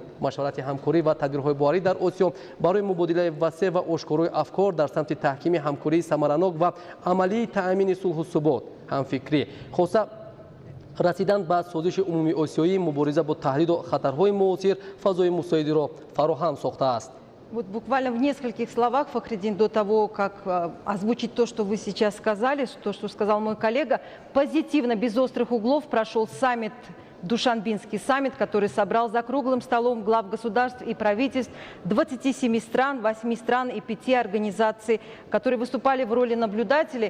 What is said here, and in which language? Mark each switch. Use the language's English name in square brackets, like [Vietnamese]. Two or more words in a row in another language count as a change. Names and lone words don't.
[Tajik] Машварати ҳамкорӣ ва тадбирҳои боварӣ дар Осиё барои мубодилаи васеъ ва ошкорои афкор дар самти таҳкими ҳамкории самаранок ва амалии таъмини сулҳу субот, ҳамфикрӣ, хоса расидан ба созиши умумии осиёӣ, мубориза бо таҳдиду хатарҳои муосир фазои мусоидиро фароҳам сохтааст. [Russian] Вот буквально в нескольких словах, Фахриддин, до того, как озвучить то, что вы сейчас сказали, то, что сказал мой коллега, позитивно, без острых углов прошел саммит, Душанбинский саммит, который собрал за круглым столом глав государств и правительств 27 стран, 8 стран и 5 организаций, которые выступали в роли наблюдателей.